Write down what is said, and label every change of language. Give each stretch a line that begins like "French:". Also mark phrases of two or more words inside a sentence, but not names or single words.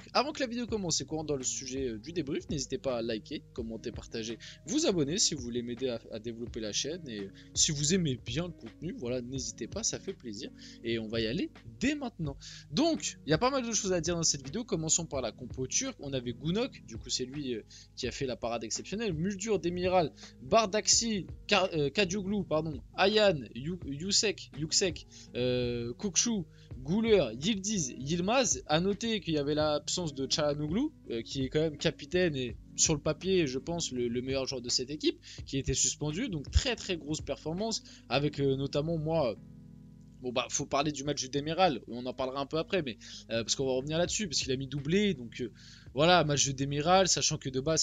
French: Avant que la vidéo commence et qu'on rentre dans le sujet du débrief, n'hésitez pas à liker, commenter, partager, vous abonner si vous voulez m'aider à développer la chaîne, et si vous aimez bien le contenu, voilà, n'hésitez pas, ça fait plaisir, et on va y aller dès maintenant. Donc, il y a pas mal de choses à dire dans cette vidéo. Commençons par la compo turque. On avait Gunok, du coup c'est lui qui a fait la parade exceptionnelle. Muldur, Demiral, Bardaksi, Kadioglu, pardon, Ayan, Yüksek, Kokshu, Güler, Yildiz, Yilmaz. A noter qu'il y avait l'absence de Çalhanoğlu, qui est quand même capitaine et sur le papier, je pense, le meilleur joueur de cette équipe, qui était suspendu. Donc très très grosse performance, avec notamment moi... Bon bah faut parler du match du Demiral, on en parlera un peu après, mais parce qu'on va revenir là-dessus, parce qu'il a mis doublé, donc voilà, match de Demiral, sachant que de base